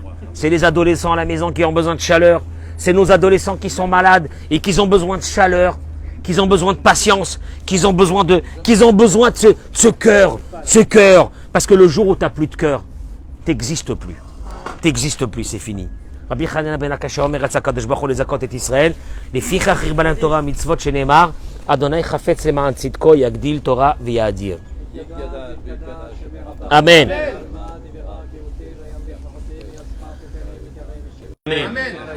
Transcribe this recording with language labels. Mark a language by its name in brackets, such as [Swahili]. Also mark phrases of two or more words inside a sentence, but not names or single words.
[French] C'est les adolescents à la maison qui ont besoin de chaleur. C'est nos adolescents qui sont malades et qui ont besoin de chaleur, qui ont besoin de patience, qui ont besoin de ce cœur. Parce que le jour où tu n'as plus de cœur, t'existes plus. T'existes plus, c'est fini. [Hebrew] רבי חנניה בן עקשיא אומר רצה הקדוש ברוך הוא לזכות את ישראל, לפיכך הרבה להם תורה מצוות שנאמר, אדוני חפץ למען צדקו יגדיל תורה ויאדיר. אמן. אמן.